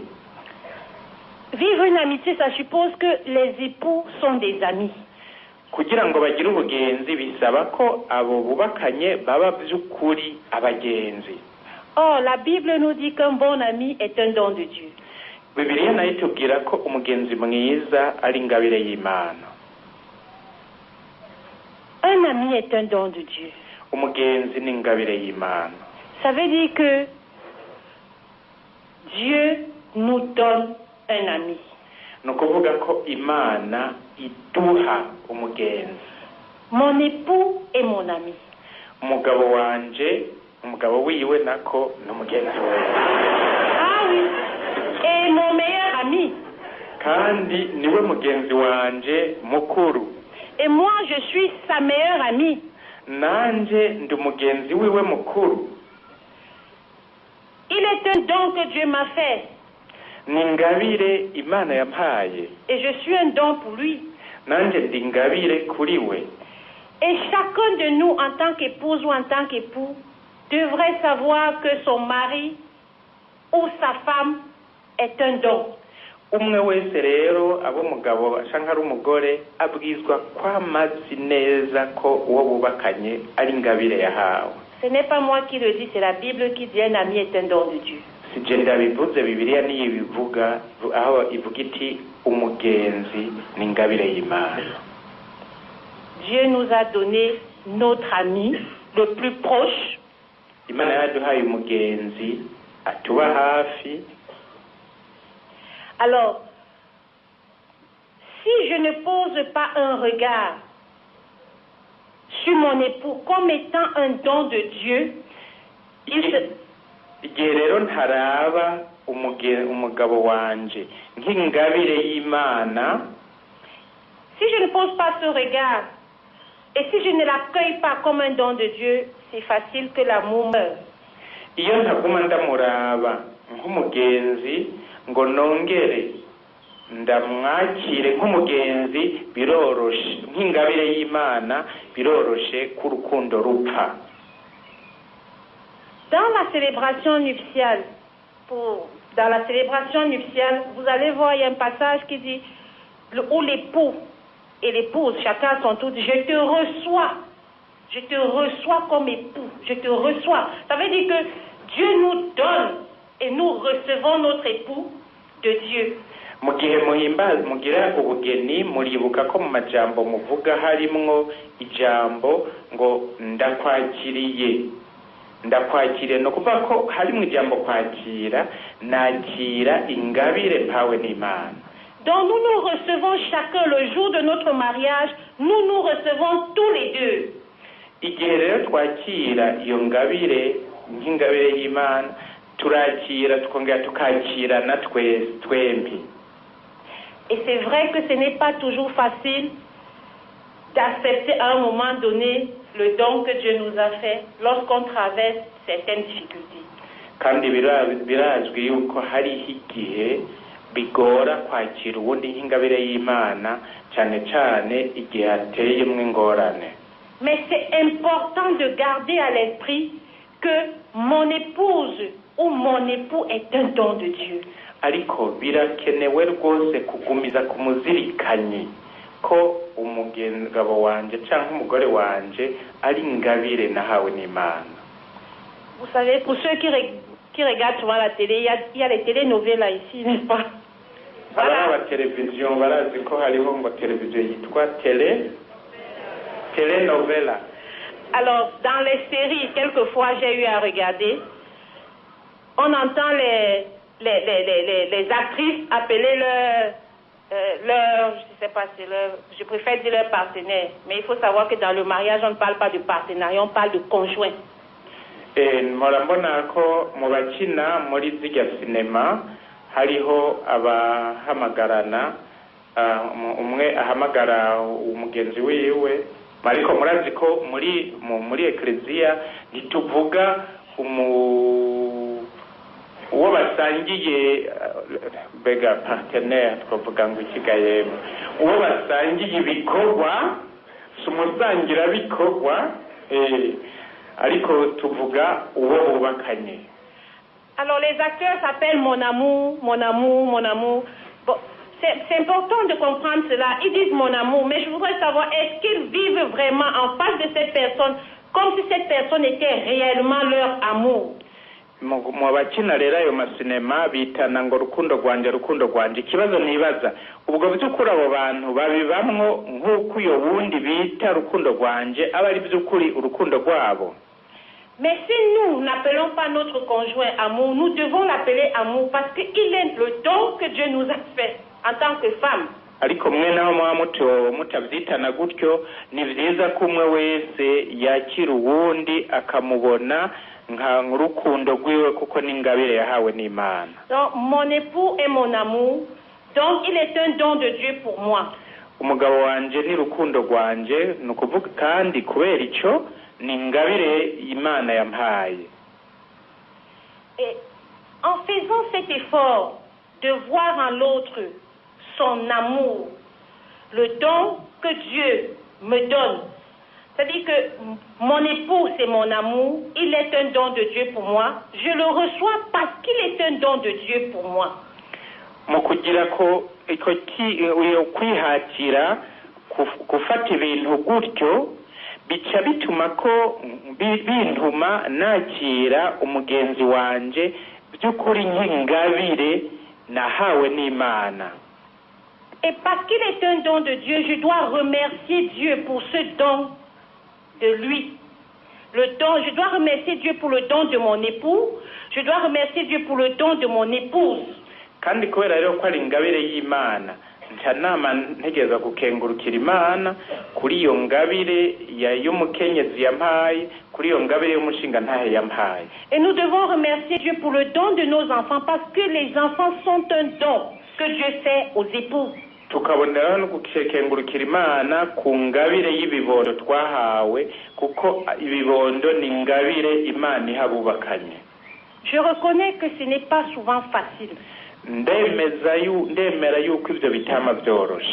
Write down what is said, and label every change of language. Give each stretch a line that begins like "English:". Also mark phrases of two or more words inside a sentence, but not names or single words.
French: Vivre une amitié, ça suppose que les époux sont des amis.
Rundi: Kugira ngo bagire ubugenzi bisaba ko abo bubakanye baba by'ukuri abagenzi.
French: Or, la Bible nous dit qu'un bon ami est un don de Dieu.
Rundi: Bibiliya nayo itubwira ko umugenzi mwiza ari ingabire y'Imana.
French: Un ami est un don de Dieu.
Rundi: Umugenzi ni ingabire y'Imana.
French: Ça veut dire que Dieu nous donne un ami.
Rundi: Ni ukuvuga ko Imana iduha umugenzi.
French: Mon époux est mon ami.
Rundi: Umugabo wanje, umugabo wiwe nako n'umugenzi we.
French: Ah oui. Et mon meilleur ami.
Rundi: kandi niwe mugenzi wanje mukuru.
French: Et moi, je suis sa meilleure amie.
Rundi: Nanje ndi mugenzi wiwe mukuru.
French: Il est un don que Dieu m'a fait.
Rundi: Ni ingabire Imana yampaye.
French: Et je suis un don pour lui.
Rundi: Nanje ndi ingabire kuri we.
French: Et chacun de nous, en tant qu'épouse ou en tant qu'époux, devrait savoir que son mari ou sa femme est un don.
Rundi: Umwe wese rero abo mugabo canke ari umugore abwizwa kwamazi neza ko uwo bubakanye ari ingabire yahawe.
French: Ce n'est pas moi qui le dis, c'est la Bible qui dit un ami est un don de Dieu. Si je
Rundi: ndabivuze Bibiliya niyo ibivuga, aho ivuga iti umugenzi ni ingabire y'Imana.
French: Dieu nous a donné notre ami le plus proche.
Rundi: Imana yaduhaye umugenzi atuba hafi.
French: Alors, si je ne pose pas un regard sur mon époux comme étant un don de Dieu,
Rundi: igihe rero ntaraba umugabo wanje nk'ingabire y'Imana,
French: si je ne pose pas ce regard et si je ne l'accueille pas comme un don de Dieu, c'est facile que l'amour meure.
Rundi: Iyo ntaguma ndamuraba nk'umugenzi ngo nongere ndamwakire nk'umugenzi, biroroshe nk'ingabire y'Imana, biroroshe ku rukundo rupfa.
French: Dans la célébration nuptiale, vous allez voir, il y a un passage qui dit où l'époux et l'épouse, chacun à son tour, dit, je te reçois comme époux, je te reçois. Ça veut dire que Dieu nous donne et nous recevons notre époux de Dieu.
Rundi: Mu gihe mugira ubugeni muribuka ko mu majambo muvuga harimwo ijambo ngo ndakwakiriye no kuvuga ko harimwo ijambo kwakira, nakira ingabire mpawe n'Imana.
French: Donc nous nous recevons chacun le jour de notre mariage, nous recevons tous les deux.
Rundi: Igihe rero twakira iyo ngabire nk'ingabire y'Imana, turakira tukongera tukakirana twembi.
French: Et c'est vrai que ce n'est pas toujours facile d'accepter à un moment donné le don que Dieu nous a fait lorsqu'on traverse certaines difficultés.
Rundi: Kandi birazwi yuko hariho igihe bigora kwakira ubundi nk'ingabire y'Imana, cyane cyane igihe hateyemwo ingorane.
French: Mais c'est important de garder à l'esprit que mon épouse ou mon époux est un don de Dieu.
Rundi: Ariko birakenewe rwose kugumiza kumuzirikanye ko umugabo wanje cyangwa umugore wanje ari ingabire nahawe n'Imana.
French: Vous savez, pour ceux qui regardent souvent la télé, il y a les télénovelas là ici, n'est-ce pas? Voilà. La télévision,
Rundi: barazi ko hariho ngo télévision yitwa télénovela.
French: Alors, dans les séries, quelquefois j'ai eu à regarder, on entend les actrices appeler leur, je sais pas, je préfère dire leur partenaire, mais il faut savoir que dans le mariage, on ne parle pas de partenariat, on parle de conjoint.
Rundi: Murabona ko mu bakina muri zirya sinema hariho abahamagarana, umwe ahamagara umugenzi wiwe, ariko murazi ko muri ekleziya ntituvuga uwo basangiye bega partenaire, twavuga ngo ikigaye uwo basangiye ibikorwa, sumusangira bikorwa, ariko tuvuga uwo bubakanye.
French: Alors les acteurs s'appellent mon amour, mon amour, mon amour. Bon, c'est important de comprendre cela. Ils disent mon amour, mais je voudrais savoir, est-ce qu'ils vivent vraiment en face de cette personne comme si cette personne était réellement leur amour?
Rundi: Mu bakina rero ayo masinema bitana ngo rukundo rwanje. Ikibazo nibaza, ubwo by'ukuri abo bantu babibamwo nk'uko uyo wundi bita rukundo rwanje aba ari by'ukuri urukundo rwabo?
French: Mais si nous n'appelons pas notre conjoint amour, nous devons l'appeler amour parce qu'il est le don que Dieu nous a fait en tant que femme.
Rundi: Ariko mwe naho mutabyitana gutyo, ni byiza ko umwe wese yakira uwundi akamubona nka rukundo rwiwe kuko n'ingabire yahawe n'Imana.
French: Donc mon époux est mon amour, Donc il est un don de Dieu pour moi.
Rundi: umugabo wanje ni rukundo rwanje ni ukuvuga kandi kubera icyo ni ingabire Imana yampaye.
French: Et en faisant cet effort de voir en l'autre son amour, le don que Dieu me donne, c'est-à-dire que mon époux c'est mon amour, il est un don de Dieu pour moi, je le reçois parce qu'il est un don de Dieu pour moi.
Rundi: Mu kugira ko kwihatira gufata ibintu gutyo bica bituma ko bintuma nakira umugenzi wanje by'ukuri nk'ingabire nahawe n'Imana.
French: Et parce qu'il est un don de Dieu, je dois remercier Dieu pour ce don de lui. Le don, je dois remercier Dieu pour le don de mon époux, je dois remercier Dieu pour le don de mon épouse.
Rundi: Kandi kubera rero ko ari ingabire y'Imana nca nama ntegereza gukengurukira Imana kuri iyo ngabire y'umukenyezi yampaye, kuri iyo ngabire y'umushinga ntahe yampaye.
French: Et nous devons remercier Dieu pour le don de nos enfants parce que les enfants sont un don que Dieu fait aux époux.
Rundi: Tukaboneraho no gukengurukira Imana ku ngabire y'ibibondo twahawe kuko ibibondo ni ingabire Imana ihabubakanye.
French: Je reconnais que ce n'est pas souvent facile.
Rundi: Ndemera yuko ivyo bitama byoroshe.